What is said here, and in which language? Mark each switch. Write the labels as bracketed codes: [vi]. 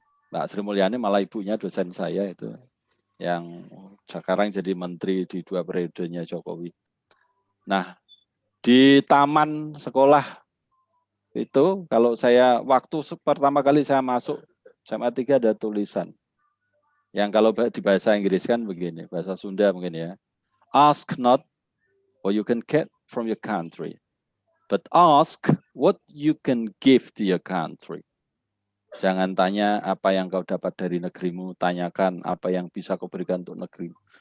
[id] Mbak Sri Mulyani malah ibunya dosen saya itu, yang sekarang jadi menteri di 2 periodenya Jokowi. Nah, di taman sekolah itu, kalau saya waktu pertama kali saya masuk SMA 3 ada tulisan yang kalau di bahasa Inggris kan begini, bahasa Sunda mungkin ya. [en] Ask not what you can get from your country, but ask what you can give to your country. [id] Jangan tanya apa yang kau dapat dari negerimu, tanyakan apa yang bisa kau berikan untuk negerimu.